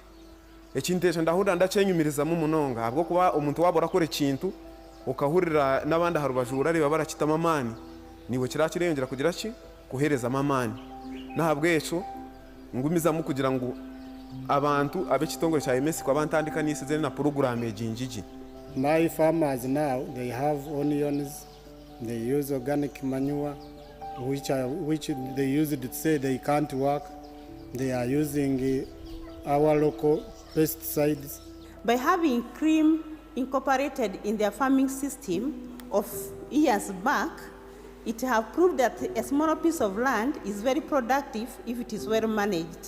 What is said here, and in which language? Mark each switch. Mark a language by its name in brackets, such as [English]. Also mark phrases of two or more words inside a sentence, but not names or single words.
[Nyankole] Ekintu ekyo ndahura ndacyenyumirizamu munonga abwo kuba omuntu wabora akora ekintu ukahurira n'abandi harubajura reba barakitama amani niwe kirakirengera kugira ki kuhereza amani nahabwo ekyo ngumizamu kugira ngo abantu ab'ekitongole kya AMASE kwa bantandika n'isize na program ejinjiji. [English] My farmers now, they have onions, they use organic manure, which they use to say they can't work. They are using our local pesticides. By having cream incorporated in their farming system of years back, it has proved that a small piece of land is very productive if it is well managed.